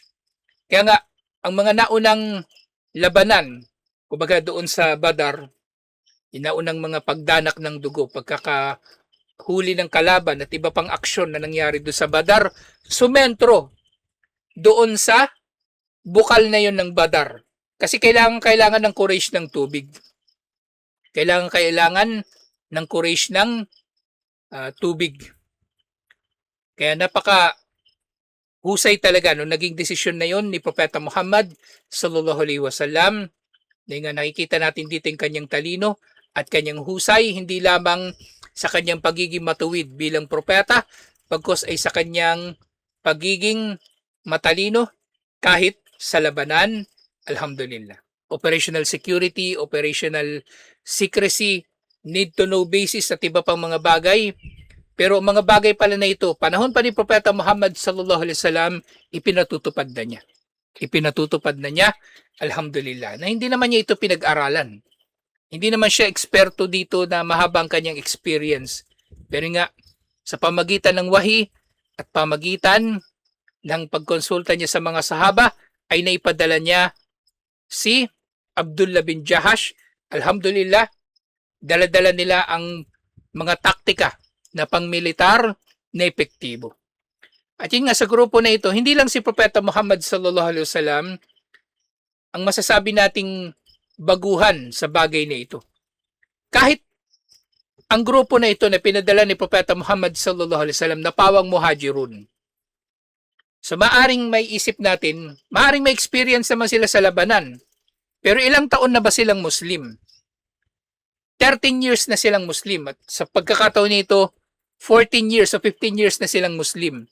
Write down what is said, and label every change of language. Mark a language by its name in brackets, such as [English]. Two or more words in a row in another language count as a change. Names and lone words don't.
[Filipino] Kaya nga, ang mga naunang labanan, kumbaga doon sa Badar, inaunang mga pagdanak ng dugo, huli ng kalaban at iba pang aksyon na nangyari doon sa Badar, sumentro doon sa bukal na yon ng Badar. Kasi kailangan ng Quraysh ng tubig. Kailangan ng Quraysh ng tubig. Kaya napaka husay talaga no naging desisyon na yon ni Propeta Muhammad [Arabic] صلى الله عليه وسلم. [Filipino] Dahil nga nakikita natin dito yung kanyang talino at kanyang husay, hindi lamang sa kanyang pagiging matuwid bilang propeta, pagkos ay sa kanyang pagiging matalino kahit sa labanan. [English] Alhamdulillah. Operational security, operational secrecy, need to know basis [Filipino] at iba pang mga bagay. Pero mga bagay pala na ito, panahon pa ni Propeta Muhammad [Arabic] صلى الله عليه وسلم, [Filipino] ipinatutupad na niya. Ipinatutupad na niya, alhamdulillah, na hindi naman niya ito pinag-aralan. Hindi naman siya eksperto dito na mahabang kanyang experience. Pero nga, sa pamagitan ng wahi at pamagitan ng pagkonsulta niya sa mga sahaba, ay naipadala niya si Abdullah bin Jahash. Alhamdulillah, dala-dala nila ang mga taktika na pangmilitar na epektibo. At yun nga sa grupo na ito, hindi lang si Propeta Muhammad [Arabic] صلى الله عليه وسلم [Filipino] ang masasabi nating baguhan sa bagay na ito. Kahit ang grupo na ito na pinadala ni Propeta Muhammad [Arabic] صلى الله عليه وسلم [Filipino] na pawang muhajirun. So maaring may isip natin, maaring may experience naman sila sa labanan. Pero ilang taon na ba silang Muslim? 13 years na silang Muslim. At sa pagkakataon nito, 14 years o 15 years na silang Muslim.